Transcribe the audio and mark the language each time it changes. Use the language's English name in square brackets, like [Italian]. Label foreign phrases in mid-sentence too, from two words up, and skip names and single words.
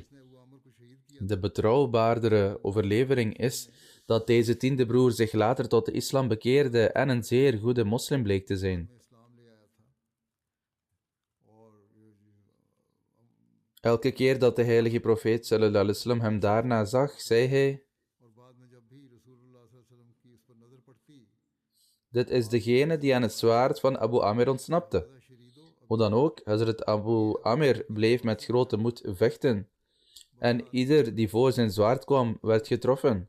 [Dutch] De betrouwbaardere overlevering is dat deze 10e broer zich later tot de islam bekeerde en een zeer goede moslim bleek te zijn. Elke keer dat de heilige profeet [Arabic] صلى الله عليه وسلم [Dutch] hem daarna zag, zei hij, dit is degene die aan het zwaard van Abu Amir ontsnapte. Hoe dan ook, Hazrat Abu Amir bleef met grote moed vechten. En ieder die voor zijn zwaard kwam, werd getroffen.